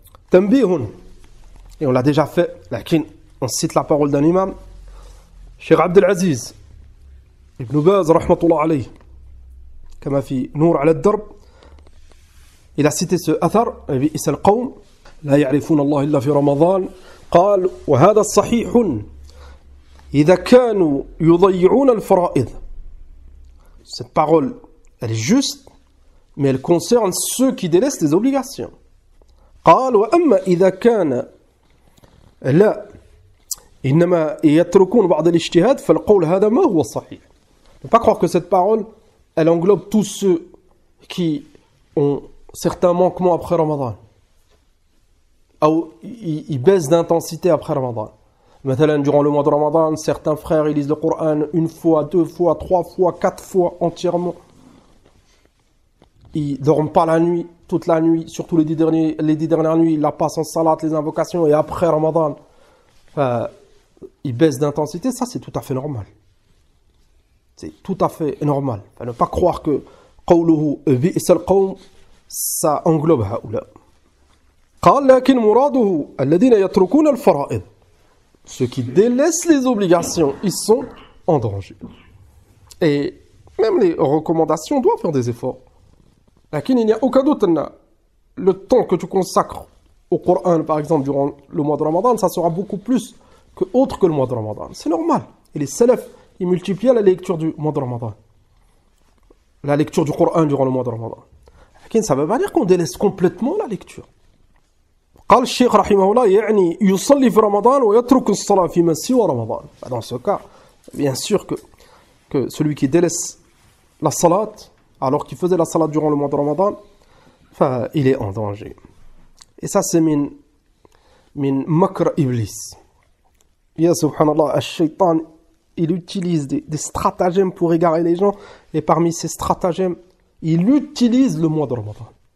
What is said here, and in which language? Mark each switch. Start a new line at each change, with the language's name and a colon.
French: Tanbihun, et on l'a déjà fait, on cite la parole d'un imam, Cheikh Abdel Aziz, Ibn Baz, rahmatullah alayh, comme fi Nour ala al-Darb, il a cité ce athar,
Arabic: بئس القوم لا يعرفون الله إلا في رمضان قال وهذا صحيح إذا كانوا يضيعون الفرائض.
French: Cette parole, elle est juste, mais elle concerne ceux qui délaissent les obligations.
Arabic: قال وأما إذا كان لا إنما يتركون بعض الاجتهاد فالقول هذا ما هو الصحيح.
French: Ne pas croire que cette parole, elle englobe tous ceux qui ont certains manquements après Ramadan. Ou ils baissent d'intensité après Ramadan. Maintenant, durant le mois de Ramadan, certains frères ils lisent le Coran une fois, deux fois, trois fois, quatre fois entièrement. Ils ne dorment pas la nuit, toute la nuit, surtout les 10 dernières nuits, ils la passent en salat, les invocations, et après Ramadan, ils baissent d'intensité. Ça, c'est tout à fait normal. C'est tout à fait normal. Ne pas croire que
Arabic: قوله بئس القوم
French: ça englobe
Arabic: هؤلاء. قال لكن مراده الذين يتركون الفرائض.
French: Ceux qui délaissent les obligations, ils sont en danger. Et même les recommandations doivent faire des efforts. Lakin il n'y a aucun doute, le temps que tu consacres au Coran, par exemple, durant le mois de Ramadan, ça sera beaucoup plus que autre que le mois de Ramadan. C'est normal. Et les salafs, ils multiplient la lecture du mois de Ramadan. La lecture du Coran durant le mois de Ramadan. Ça ne veut pas dire qu'on délaisse complètement la lecture.
Arabic: قال الشيخ رحمه الله يعني يصلي في رمضان ويترك الصلاة فيما سوى رمضان.
French: Dans ce cas, bien sûr que celui qui délaisse la salat alors qu'il faisait la salat durant le mois de Ramadan, il est en danger. Et ça c'est
Arabic: min makr iblis.
French: Ya subhanallah, al-shaytan, il utilise des stratagèmes pour égarer les gens, et parmi ces stratagèmes, il utilise le mois de Ramadan.